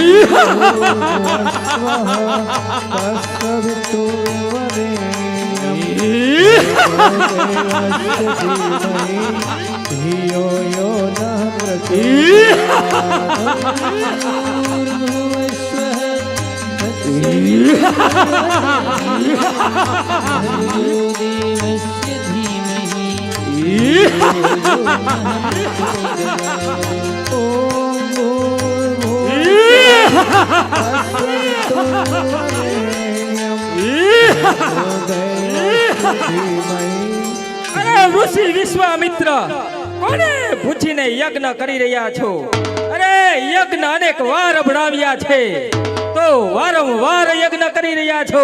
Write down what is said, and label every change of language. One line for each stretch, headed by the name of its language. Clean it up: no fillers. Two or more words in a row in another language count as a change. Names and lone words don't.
Sanskrit: धियो यो नः प्रचोदयात्। भूर्भुवस्वः भर्गो देवस्य धीमहि धियो यो नः प्रचोदयात्।
Gujarati: અરે ઋષિ વિશ્વામિત્ર, કોને પૂછીને યજ્ઞ કરી રહ્યા છો? અરે યજ્ઞ અનેક વાર અભડાવ્યા છે, તો વારંવાર યજ્ઞ કરી રહ્યા છો.